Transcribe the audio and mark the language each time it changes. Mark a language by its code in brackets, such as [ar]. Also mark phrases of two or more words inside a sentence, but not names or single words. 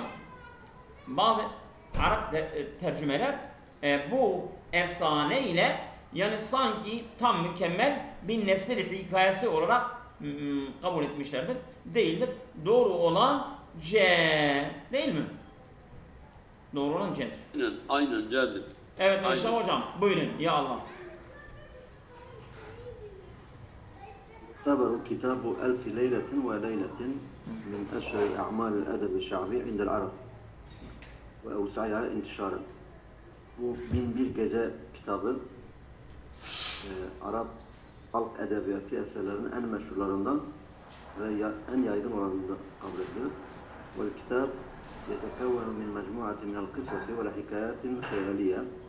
[tr] Bazı Arap tercümeler bu efsane ile yani sanki tam mükemmel bir nesil hikayesi olarak kabul etmişlerdir. Değildir. Doğru olan C, değil mi? Doğru olan C'dir. Aynen C'dir. Evet Mustafa hocam, buyurun [ar] يا الله. يعتبر كتاب ألف ليلة وليلة من أشهر أعمال الأدب الشعبي عند العرب وأوسعها انتشارا. [tr] Bu Binbir Gece kitabı Arap halk edebiyatı eserlerinin en meşhurlarından ve en yaygın olanından kabul edilir. Ve kitap [ar] يتكون من مجموعة من القصص والحكايات الخيالية.